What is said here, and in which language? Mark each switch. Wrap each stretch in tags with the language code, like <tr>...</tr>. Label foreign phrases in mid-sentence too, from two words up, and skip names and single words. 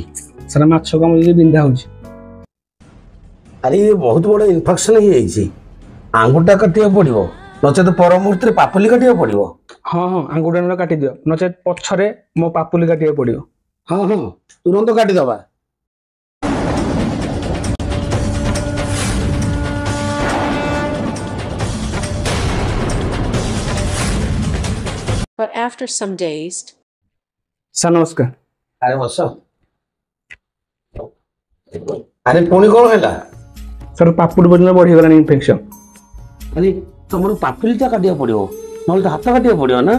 <or>ସାର୍ ମାଛ କାମୁଡ଼ି ବିନ୍ଧା ହଉଛି। ଆରେ ଇଏ ବହୁତ ବଡ ଇନଫେକ୍ସନ ହେଇଯାଇଛି। ଆଙ୍ଗୁଠା କାଟିବାକୁ ପଡିବ, ନଚେତ ପର ମୁହୂର୍ତ୍ତରେ ପାପୁଲି କାଟିବାକୁ ପଡିବ। ହଁ ଆଙ୍ଗୁଠା କାଟିଦିଅ, ନଚେତ ପଛରେ ମୋ ପାପୁଲି କାଟିବାକୁ ପଡିବ। ହଁ ତୁରନ୍ତ କାଟିଦବା।</or> <en>But after some days.</en> <or>ସାର୍ ନମସ୍କାର। ଆରେ ବସ। ଆରେ ପୁଣି କଣ ହେଲା? ସାର୍ ପାପୁଲି ପର୍ଯ୍ୟନ୍ତ ବଢିଗଲାଣି ଇନଫେକ୍ସନ। ଆରେ ତମର ପାପୁଲିଟା କାଟିବାକୁ ପଡିବ, ନହେଲେ ତ ହାତ କାଟିବାକୁ ପଡିବ ନା।</or>